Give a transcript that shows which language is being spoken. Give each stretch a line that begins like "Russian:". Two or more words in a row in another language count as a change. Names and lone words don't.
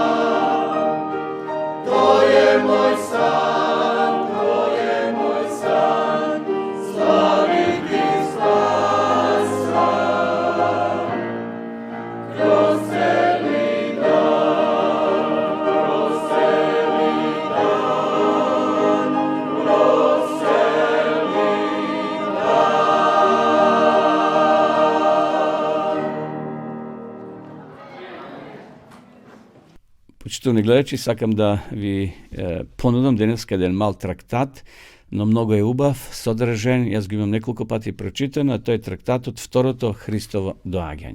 Serbian: to je moj san, slaviti spasa, kroz celi dan, kroz celi dan, kroz celi
Macedonian: Почитувани гледачи, сакам да ви понудам денеска еден мал трактат, но многу е убав, содржен, јас го имам неколку пати прочитано, а тој е трактатот Второто Христово доаѓање.